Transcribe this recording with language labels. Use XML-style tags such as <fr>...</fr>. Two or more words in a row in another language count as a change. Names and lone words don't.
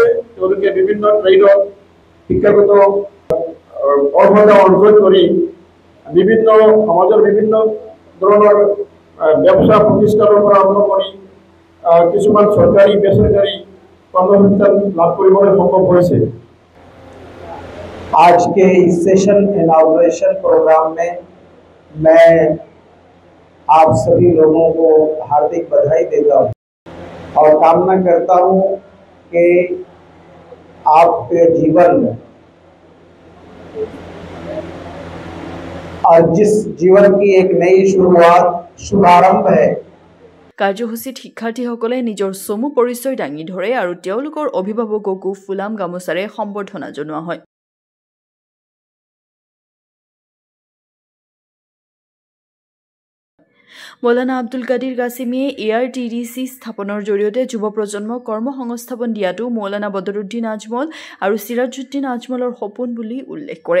<as>তেওঁলোকে বিভিন্ন ট্ৰেডত শিক্ষাগত অৰ্হতা অৰ্জন কৰি বিভিন্ন সমাজৰ বিভিন্ন ধৰণৰ ব্যৱসা প্ৰতিষ্ঠানৰ পৰা আৰম্ভ কৰি কিছুমান চৰকাৰী বেচৰকাৰী কৰ্মসংস্থান লাভ কৰিবলৈ সক্ষম হৈছে।</as> <hi>आज के इस</hi> <en>session inauguration program</en> <hi>में मैं आप सभी लोगों को हार्दिक बधाई देता हूँ और कामना करता हूँ कि आपके जीवन में और जिस जीवन की एक नई शुभारंभ है।</hi> <as>কাৰ্যসূচীত শিক্ষাৰ্থীসকলে নিজৰ চমু পৰিচয় দাঙি ধৰে আৰু তেওঁলোকৰ অভিভাৱককো ফুলাম গামোচাৰে সম্বৰ্ধনা জনোৱা হয়। মৌলানা আব্দুল কাদিৰ কাছিমিয়ে ARTDC স্থাপনৰ জৰিয়তে যুৱ প্ৰজন্মক কৰ্মসংস্থাপন দিয়াটো মৌলানা বদৰুদ্দিন আজমল আৰু সিৰাজউদ্দিন আজমলৰ সপোন বুলি উল্লেখ কৰে।</as>